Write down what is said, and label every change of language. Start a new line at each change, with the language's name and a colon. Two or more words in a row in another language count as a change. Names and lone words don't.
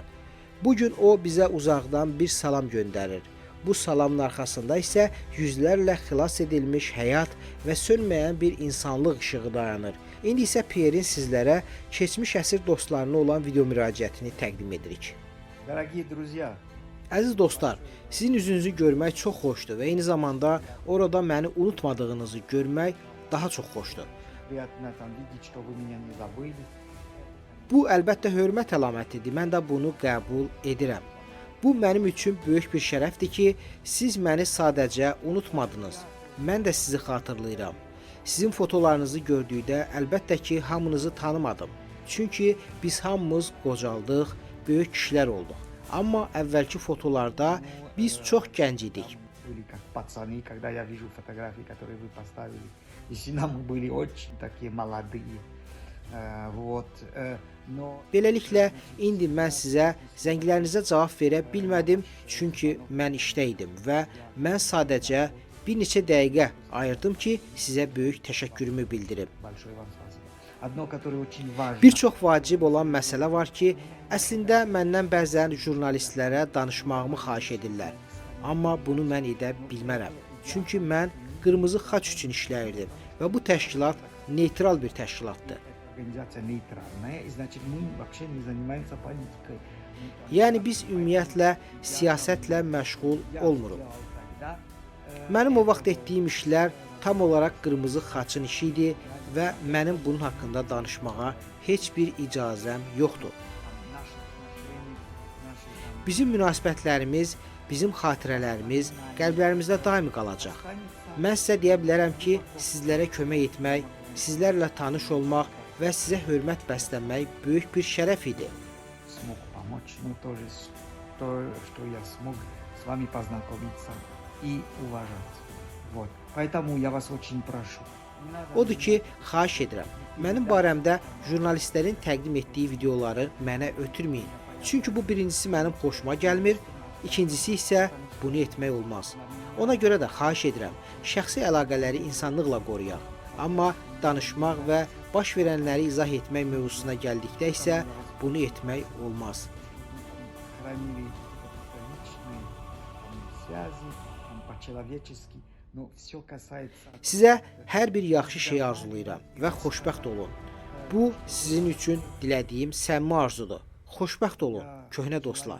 Azerbaijani: Bugün o bizə uzaqdan bir salam göndərir. Bu salamın arxasında isə yüzlərlə xilas edilmiş həyat və sönməyən bir insanlıq işığı dayanır. İndi isə Pierre'in sizlərə keçmiş əsir dostlarına olan video müraciətini təqdim edirik.
Russian: дорогие друзья,
Azerbaijani: Əziz dostlar, sizin üzünüzü görmək çox xoşdur və eyni zamanda orada məni unutmadığınızı görmək daha çox xoşdur.
Russian: приятно там видеть, что вы меня не забыли.
Azerbaijani: Bu əlbəttə hörmət əlamətidir. Mən də bunu qəbul edirəm. Bu mənim üçün böyük bir şərəfdir ki, siz məni sadəcə unutmadınız. Mən də sizi xatırlayıram. Sizin fotolarınızı gördükdə əlbəttə ki, hamınızı tanımadım. Çünki biz hamımız qocaldıq, böyük kişilər olduq. Amma əvvəlki fotolarda biz çox gənc idik.
Russian: Были как пацаны, когда я вижу фотографии, которые вы поставили. Действительно, мы были очень такие молодые. Но
Azerbaijani: Beləliklə, indi mən sizə zənglərinizə cavab verə bilmədim, çünki mən işdə idim və mən sadəcə bir neçə dəqiqə ayırdım ki, sizə böyük təşəkkürümü bildirim.
Russian: большое вам спасибо. одно, которое очень важно.
Azerbaijani: Bir çox vacib olan məsələ var ki, əslində məndən bəzən jurnalistlərə danışmağımı xahiş edirlər. Amma bunu mən edə bilmərəm. Çünki mən Qırmızı Xaç üçün işləyirdim və bu təşkilat neytral bir təşkilatdır.
Russian: Организация нейтральная, и значит мы вообще не занимаемся политикой.
Azerbaijani: Yəni biz ümumiyyətlə siyasətlə məşğul olmuruq. Mənim o vaxt etdiyim işlər tam olaraq Qırmızı Xaçın işi idi və mənim bunun haqqında danışmağa heç bir icazəm yoxdur. Bizim münasibətlərimiz, bizim xatirələrimiz qəlblərimizdə daimi qalacaq. Mən sizə deyə bilərəm ki, sizlərə kömək etmək, sizlərlə tanış olmaq və sizə hörmət bəsləmək böyük bir şərəf idi.
Russian: Смог помочь, но тоже то, что я смог с вами познакомиться и уважать. Вот. Поэтому я вас очень прошу.
Azerbaijani: Odur ki, xahiş edirəm. Mənim barəmdə jurnalistlərin təqdim etdiyi videoları mənə ötürməyin. Çünki bu birincisi mənim xoşuma gəlmir, ikincisi isə bunu etmək olmaz. Ona görə də xahiş edirəm, şəxsi əlaqələri insanlıqla qoruyaq. Amma danışmaq və baş verənləri izah etmək mövzusuna gəldikdə isə bunu etmək olmaz.
Russian: Хранили личные связи, по-человечески, но все касается...
Azerbaijani: Sizə hər bir yaxşı şey arzulayıram və xoşbəxt olun. Bu sizin üçün dilədiyim səmimi arzudur. Xoşbəxt olun, köhnə dostlar.